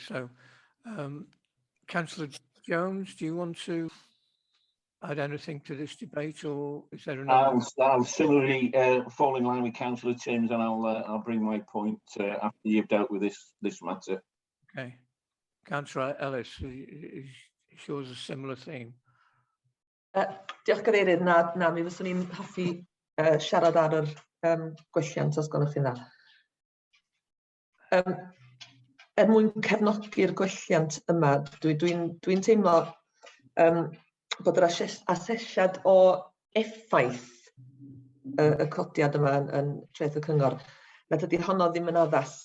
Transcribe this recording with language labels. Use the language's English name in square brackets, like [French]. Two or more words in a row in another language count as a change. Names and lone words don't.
[English] So Councillor Jones, do you want to add anything to this debate, or is there another? I'll similarly fall in line with Councillor Timms, and I'll bring my point after you've dealt with this matter. Okay, Councillor Ellis, is yours a similar theme? [Welsh] Diolch Cadeirydd, na mi fyswn i'n hoffi siarad ar yr gwelliant os gwelwch chi dda. Mwyn cefnogi'r gwelliant yma, dwi'n teimlo bod yr asesiad o effaith y codiad yma yn traeth y cyngor, nad ydy honno ddim yn addas.